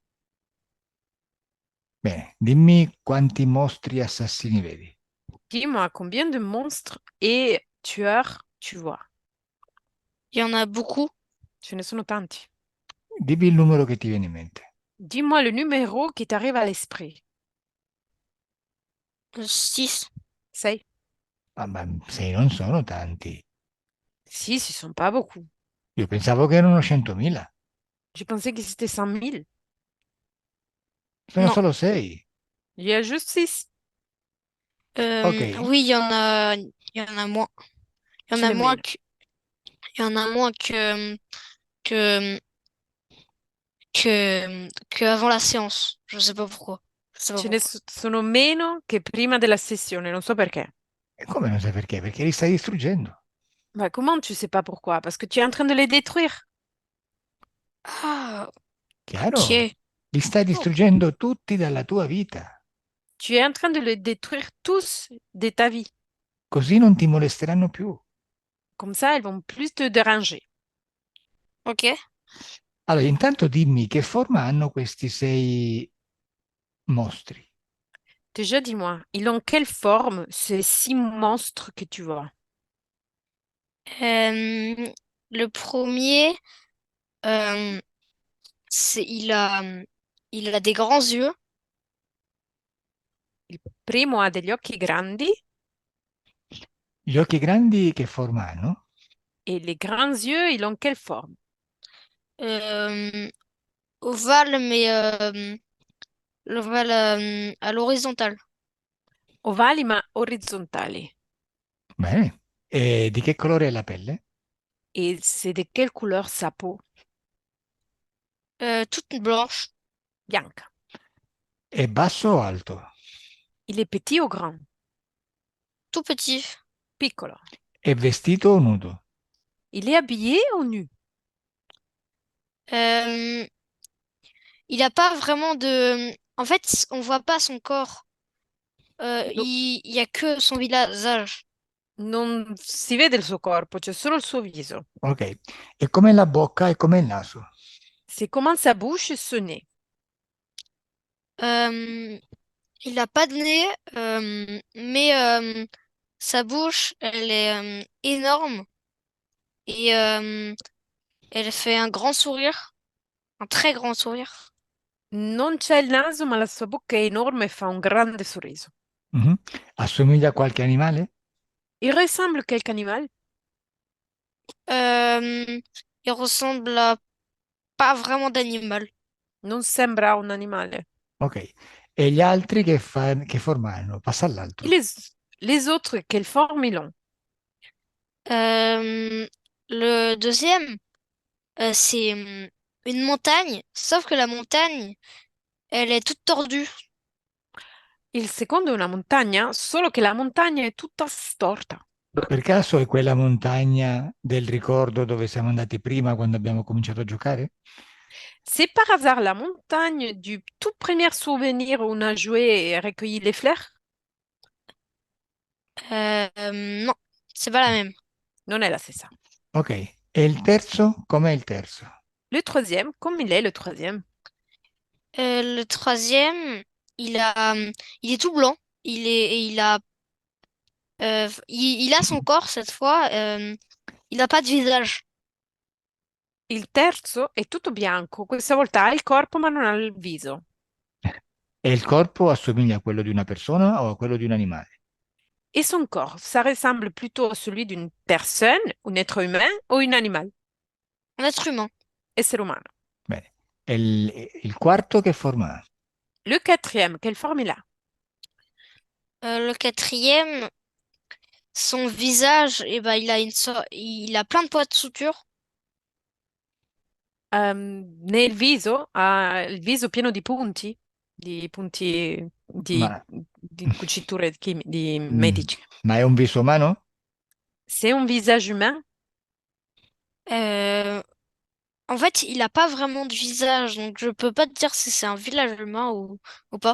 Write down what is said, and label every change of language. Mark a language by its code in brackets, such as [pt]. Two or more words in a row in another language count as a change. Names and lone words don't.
[it] Bene, dimmi quanti mostri e assassini vedi. [fr] Dis-moi combien de monstres et tueurs tu vois. Il y en a beaucoup. [it] Ce ne sono tanti. Dimmi il numero che ti viene in mente. [fr] Dis-moi le numéro qui t'arrive à l'esprit. 6. 6. [it] Ah, ma sei, non sono tanti. [fr] 6, ils sont pas beaucoup. [it] Io pensavo che erano 100.000. [fr] Je pensais que c'était 100 000. [it] Sono [fr] Non. [it] solo 6. [fr] Il y a juste 6. Ok, Oui, il y en a moins. Il y en Ce a n'est moins [it] meno. [fr] que, il y en a moins que, que avant la séance. Je sais pas pourquoi. Je sais pas [it] Ce ne [fr] pourquoi. [it] sono meno che prima della sessione, non so perché. e come non sai perché? Perché li stai distruggendo. [fr] Bah, comment tu sais pas pourquoi? Parce que tu es en train de les détruire. Ah, [it] Chiaro? ok. Li stai Oh. distruggendo tutti dalla tua vita. [fr] Tu es en train de les détruire tous de ta vie. [it] Così non ti molesteranno più. [fr] Comme ça, elles vont plus te déranger. Ok. [it] Allora, intanto dimmi che forma hanno questi 6 mostri. [fr] Déjà, dis-moi, ils ont quelle forme ces 6 monstres que tu vois? Euh, le premier, euh, il a des grands yeux. [it] Il primo ha degli occhi grandi Gli occhi grandi che forma hanno? [fr] et les grands yeux, ils ont quelle forme? euh, Ovale, mais l'ovale à l'horizontale. [it] Ovali ma orizzontali. Bene. E di che colore è la pelle? [fr] Et c'est de quelle couleur sa peau? Toute blanche, [it] Bianca. È basso o alto? [fr] Il est petit ou grand? tout petit. [it] Piccolo. È vestito o nudo? [fr] Il est habillé ou nu? Euh, il n'a pas vraiment de. En fait, on voit pas son corps. [it] No- [fr] Il y a que son visage. [it] non si vede il suo corpo, c'è solo il suo viso. Ok. E com'è la bocca e com'è il naso? [fr] C'est comment sa bouche et son nez. Euh, il n'a pas de nez, mais sa bouche, elle est énorme et elle fait un grand sourire, un très grand sourire. [it] Non c'è il naso, ma la sua bocca è enorme e fa un grande sorriso. Mhm. Assomiglia a qualche animale? [fr] Il ressemble à quel animal? Euh, il ressemble à pas vraiment d'animal. [it] Non sembra un animale. Ok. E gli altri che forma hanno? Passa [fr] Et [it] all'altro. [fr] les autres, quelle forme ils ont? Euh, le deuxième, c'est une montagne, sauf que la montagne, elle est toute tordue. [it] Il secondo è una montagna, solo che la montagna è tutta storta. Per caso è quella montagna del ricordo dove siamo andati prima quando abbiamo cominciato a giocare? [fr] C'est par hasard la montagne du tout premier souvenir où on a joué et recueilli les fleurs? Non, c'est pas la même. [it] Non è la stessa. Ok. E il terzo? Com'è il terzo? [fr] Le troisième, comme il est le troisième? Le troisième, il est tout blanc. Il a son corps cette fois. Il n'a pas de visage. [it] Il terzo è tutto bianco, questa volta ha il corpo ma non ha il viso. E il corpo assomiglia a quello di una persona o a quello di un animale? [fr] Et son corps, ça ressemble plutôt à celui d'une personne, un être humain ou un animal, Un être humain. [it] essere umano. Bene. E il quarto che forma ha? [fr] Le quatrième, quelle forme il a? Le quatrième, son visage, il a plein de points de suture. [it] Nel viso ha il viso pieno di punti Ma, di cuciture di Mm, medici. ma è un viso umano? [fr] C'est un visage humain? Euh, En fait, il a pas vraiment de visage, donc je peux pas te dire si c'est un village humain ou pas.